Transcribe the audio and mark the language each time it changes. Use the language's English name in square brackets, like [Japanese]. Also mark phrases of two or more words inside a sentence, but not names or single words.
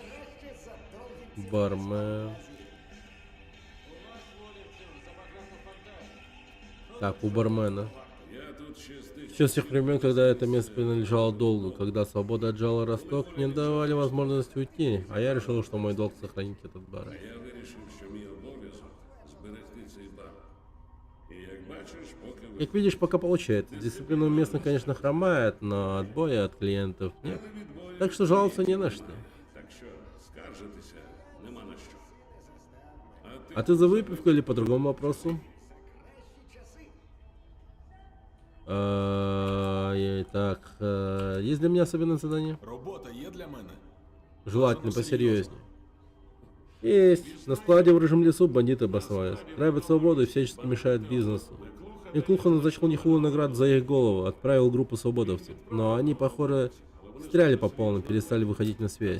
[Russian] Бармен. Так, у бармена. Сейчас с тех времен, когда это место принадлежало долгу, когда свобода отжала Росток, мне давали возможность уйти, а я решил, что мой долг сохранить этот бар. [Ukrainian] Я вирішив, що мій обов'язок зберегти цей бар. І як бачиш, поки ви... [Russian] Как видишь, пока получается. Дисциплина местных, конечно, хромает, но отбоя от клиентов нет. Так что жаловаться не на что. [Ukrainian] Так що, скаржитися нема на що. [Russian] А ты за выпивку или по другому вопросу? Так, есть для меня особенное задание? [Ukrainian] Робота є для мене. [Russian] Желательно посерьезнее. Есть. На складе в рыжем лесу бандиты обосновались. Грабят свободу и всячески мешают бизнесу. Миклуха назначил нехилую награду за их голову, отправил группу свободовцев. Но они, похоже, стряли по полной, перестали выходить на связь.